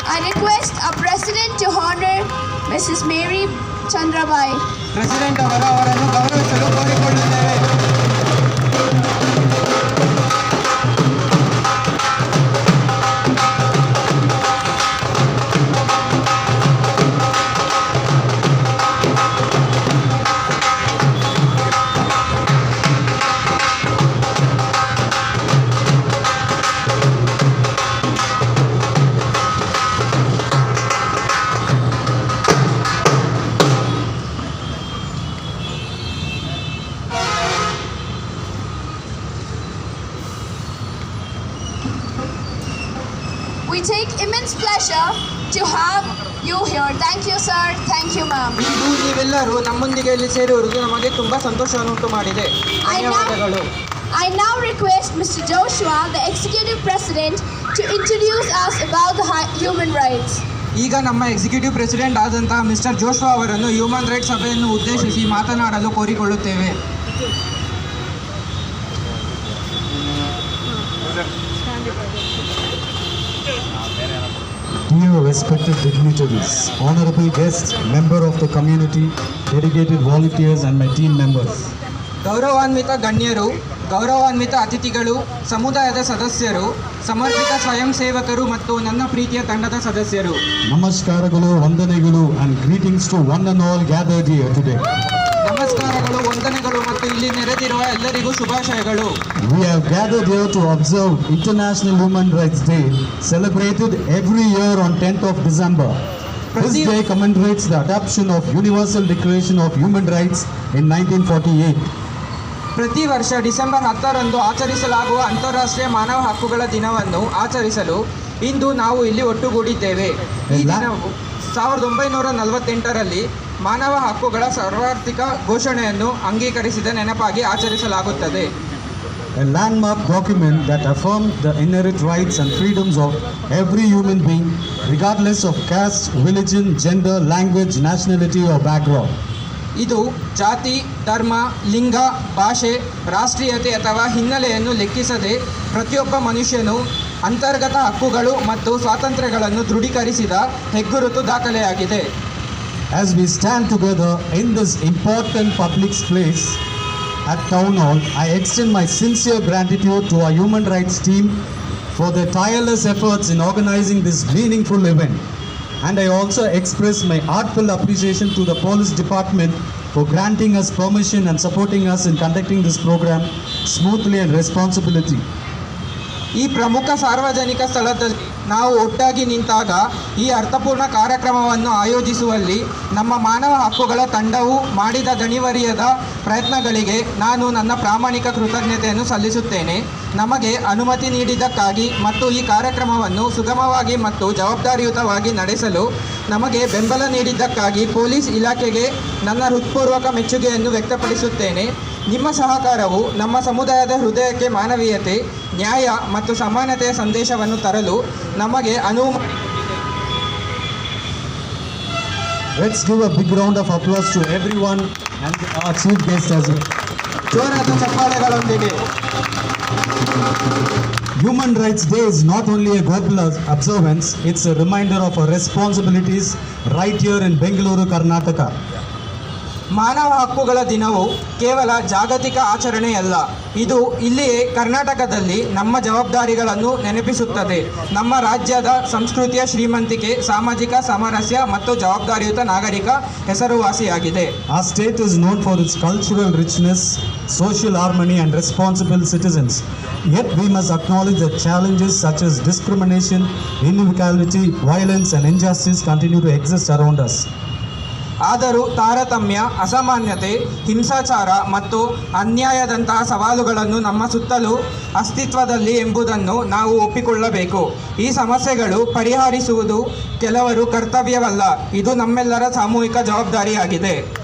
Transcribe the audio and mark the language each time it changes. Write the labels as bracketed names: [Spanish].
[English] I request our President to honor Mrs. Mary Chandra Bai. [Kannada] President ಅವರನ್ನು ಗೌರವಿಸಲು ಕೋರಿಕೊಳ್ಳುತ್ತೇವೆ. [English] We take immense pleasure to have you here. Thank you, sir. Thank you, ma'am. [Kannada] ಇಂದು ನೀವೆಲ್ಲರೂ ನಮ್ಮೊಂದಿಗೆ ಇಲ್ಲಿ ಸೇರಿರುವುದು ನಮಗೆ ತುಂಬಾ ಸಂತೋಷವನ್ನುಂಟು ಮಾಡಿದೆ. ಧನ್ಯವಾದಗಳು. [English] I now request Mr. Joshua, the Executive President, to introduce us about the human rights. [Kannada] ಈಗ ನಮ್ಮ ಎಕ್ಸಿಕ್ಯೂಟಿವ್ ಪ್ರೆಸಿಡೆಂಟ್ ಆದಂತಹ ಮಿಸ್ಟರ್ ಜೋಶ್ವಾ ಅವರನ್ನು ಹ್ಯೂಮನ್ ರೈಟ್ಸ್ ಸಭೆಯನ್ನು ಉದ್ದೇಶಿಸಿ ಮಾತನಾಡಲು ಕೋರಿಕೊಳ್ಳುತ್ತೇವೆ. [English] Dear respected dignitaries, honorable guests, member of the community, dedicated volunteers and my team members. [Kannada] ಗೌರವಾನ್ವಿತ ಗಣ್ಯರು, ಗೌರವಾನ್ವಿತ ಅತಿಥಿಗಳು, ಸಮುದಾಯದ ಸದಸ್ಯರು, ಸಮರ್ಪಿತ ಸ್ವಯಂ ಸೇವಕರು ಮತ್ತು ನನ್ನ ಪ್ರೀತಿಯ ತಂಡದ ಸದಸ್ಯರು, [English] Namaskaralu, Vandanagalu and greetings to one and all gathered here today. [Kannada] ನಮಸ್ಕಾರಗಳು, ವಂದನೆಗಳು ಮತ್ತು ಇಲ್ಲಿ ನೆರೆದಿರುವ ಎಲ್ಲರಿಗೂ ಶುಭಾಶಯಗಳು. [English] We have gathered here to observe International Human Rights Day, celebrated every year on 10th of December. This day commemorates the adoption of Universal Declaration of Human Rights in 1948. [Kannada] ಪ್ರತಿ ವರ್ಷ December 10ರಂದು ಆಚರಿಸಲಾಗುವ ಅಂತಾರಾಷ್ಟ್ರೀಯ ಮಾನವ ಹಕ್ಕುಗಳ ದಿನವನ್ನು ಆಚರಿಸಲು ಇಂದು ನಾವು ಇಲ್ಲಿ ಒಟ್ಟುಗೂಡಿದ್ದೇವೆ. ಈ ದಿನವು 1948ರಲ್ಲಿ ಮಾನವ ಹಕ್ಕುಗಳ ಸಾರ್ವತ್ರಿಕ ಘೋಷಣೆಯನ್ನು ಅಂಗೀಕರಿಸಿದ ನೆನಪಾಗಿ ಆಚರಿಸಲಾಗುತ್ತದೆ. [English] A landmark document that affirms the inherent rights and freedoms of every human being, regardless of caste, religion, gender, language, nationality or background. [Kannada] ಇದು ಜಾತಿ, ಧರ್ಮ, ಲಿಂಗ, ಭಾಷೆ, ರಾಷ್ಟ್ರೀಯತೆ ಅಥವಾ ಹಿನ್ನೆಲೆಯನ್ನು ಲೆಕ್ಕಿಸದೆ ಪ್ರತಿಯೊಬ್ಬ ಮನುಷ್ಯನು ಅಂತರ್ಗತ ಹಕ್ಕುಗಳು ಮತ್ತು ಸ್ವಾತಂತ್ರ್ಯಗಳನ್ನು ದೃಢೀಕರಿಸಿದ ಹೆಗ್ಗುರುತು ದಾಖಲೆಯಾಗಿದೆ. [English] As we stand together in this important public place at Town Hall, I extend my sincere gratitude to our human rights team for their tireless efforts in organizing this meaningful event. And I also express my heartfelt appreciation to the police department for granting us permission and supporting us in conducting this program smoothly and responsibility. [Kannada] ಈ ಪ್ರಮುಖ ಸಾರ್ವಜನಿಕ ಸ್ಥಳದಲ್ಲಿ ನಾವು ಒಟ್ಟಾಗಿ ನಿಂತಾಗ ಈ ಅರ್ಥಪೂರ್ಣ ಕಾರ್ಯಕ್ರಮವನ್ನು ಆಯೋಜಿಸುವಲ್ಲಿ ನಮ್ಮ ಮಾನವ ಹಕ್ಕುಗಳ ತಂಡವು ಮಾಡಿದ ದಣಿವರಿಯದ ಪ್ರಯತ್ನಗಳಿಗೆ ನಾನು ನನ್ನ ಪ್ರಾಮಾಣಿಕ ಕೃತಜ್ಞತೆಯನ್ನು ಸಲ್ಲಿಸುತ್ತೇನೆ. ನಮಗೆ ಅನುಮತಿ ನೀಡಿದ್ದಕ್ಕಾಗಿ ಮತ್ತು ಈ ಕಾರ್ಯಕ್ರಮವನ್ನು ಸುಗಮವಾಗಿ ಮತ್ತು ಜವಾಬ್ದಾರಿಯುತವಾಗಿ ನಡೆಸಲು ನಮಗೆ ಬೆಂಬಲ ನೀಡಿದ್ದಕ್ಕಾಗಿ ಪೊಲೀಸ್ ಇಲಾಖೆಗೆ ನನ್ನ ಹೃತ್ಪೂರ್ವಕ ಮೆಚ್ಚುಗೆಯನ್ನು ವ್ಯಕ್ತಪಡಿಸುತ್ತೇನೆ. ನಿಮ್ಮ ಸಹಕಾರವು ನಮ್ಮ ಸಮುದಾಯದ ಹೃದಯಕ್ಕೆ ಮಾನವೀಯತೆ, ನ್ಯಾಯ ಮತ್ತು ಸಮಾನತೆಯ ಸಂದೇಶವನ್ನು ತರಲು ನಮಗೆ ಅನುವು ಮಾಡಿಕೊಟ್ಟಿದೆ. [English] Let's give a big round of applause to everyone and our chief guest as well. [Kannada] ಜೋರಾದ ಚಪ್ಪಾಳೆಗಳೊಂದಿಗೆ. [English] Human Rights Day is not only a global observance, it's a reminder of our responsibilities right here in Bengaluru, Karnataka. [Kannada] ಮಾನವ ಹಕ್ಕುಗಳ ದಿನವು ಕೇವಲ ಜಾಗತಿಕ ಆಚರಣೆಯಲ್ಲ, ಇದು ಇಲ್ಲಿಯೇ ಕರ್ನಾಟಕದಲ್ಲಿ ನಮ್ಮ ಜವಾಬ್ದಾರಿಗಳನ್ನು ನೆನಪಿಸುತ್ತದೆ. ನಮ್ಮ ರಾಜ್ಯದ ಸಂಸ್ಕೃತಿಯ ಶ್ರೀಮಂತಿಕೆ, ಸಾಮಾಜಿಕ ಸಾಮರಸ್ಯ ಮತ್ತು ಜವಾಬ್ದಾರಿಯುತ ನಾಗರಿಕ ಹೆಸರುವಾಸಿಯಾಗಿದೆ. [English] Our state is known for its cultural richness, social harmony and responsible citizens. Yet we must acknowledge that challenges such as discrimination, inequality, violence and injustice continue to exist around us. [Kannada] ಆದರೂ ತಾರತಮ್ಯ, ಅಸಮಾನತೆ, ಹಿಂಸಾಚಾರ ಮತ್ತು ಅನ್ಯಾಯದಂತಹ ಸವಾಲುಗಳನ್ನು ನಮ್ಮ ಸುತ್ತಲೂ ಅಸ್ತಿತ್ವದಲ್ಲಿ ಎಂಬುದನ್ನು ನಾವು ಒಪ್ಪಿಕೊಳ್ಳಬೇಕು. ಈ ಸಮಸ್ಯೆಗಳು ಪರಿಹರಿಸುವುದು ಕೆಲವರು ಕರ್ತವ್ಯವಲ್ಲ, ಇದು ನಮ್ಮೆಲ್ಲರ ಸಾಮೂಹಿಕ ಜವಾಬ್ದಾರಿಯಾಗಿದೆ.